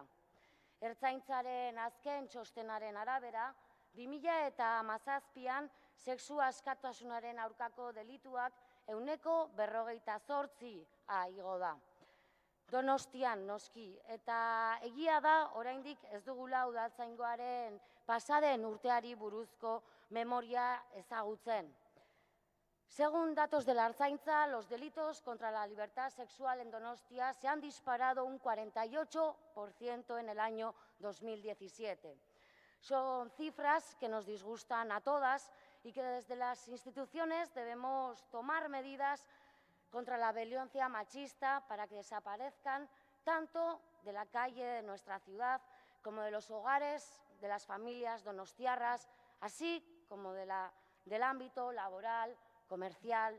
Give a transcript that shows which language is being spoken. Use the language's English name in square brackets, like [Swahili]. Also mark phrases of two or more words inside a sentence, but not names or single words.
[Basque] Ertzaintzaren azken txostenaren arabera, 2017an sexu askatasunaren aurkako delituak 158 igo da. Donostian noski, eta egia da oraindik ez dugula udaltzaingoaren pasaden urteari buruzko memoria ezagutzen. [Spanish] Según datos de la Ertzaintza, los delitos contra la libertad sexual en Donostia se han disparado un 48% en el año 2017. Son cifras que nos disgustan a todas y que desde las instituciones debemos tomar medidas contra la violencia machista para que desaparezcan tanto de la calle de nuestra ciudad como de los hogares de las familias donostiarras, así como del ámbito laboral, comercial.